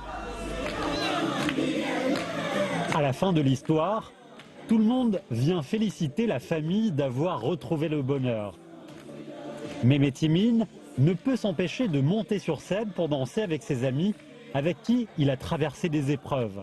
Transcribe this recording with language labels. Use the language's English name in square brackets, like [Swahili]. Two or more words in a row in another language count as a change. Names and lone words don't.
[French] À la fin de l'histoire, tout le monde vient féliciter la famille d'avoir retrouvé le bonheur. Mehmet Emin ne peut s'empêcher de monter sur scène pour danser avec ses amis avec qui il a traversé des épreuves.